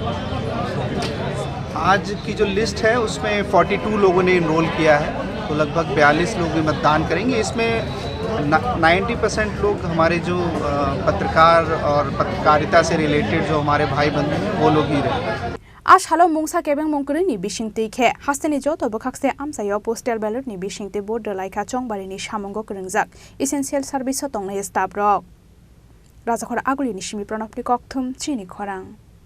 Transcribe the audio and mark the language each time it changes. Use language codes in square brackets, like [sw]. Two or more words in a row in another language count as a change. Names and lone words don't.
[hi] आज की जो लिस्ट है उसमें 42 लोगों ने इनरोल किया है तो लगभग 42 लोग मतदान करेंगे। इसमें 90% लोग हमारे जो पत्रकार और पत्रकारिता से रिलेटेड जो हमारे भाई बंधु हैं वो लोग ही रहे। [trp] Ashalo mungsa kebeng mongkurini bisingtei khe hasteni joto bokakse amsayo [en] postal ballot [trp] ni bisingtei board laika chongbarini samungo korungjak [en] essential service [trp] tongnai staff rok Rajakhara Agulini Shimi Pranopni Kokthum Chini Khorang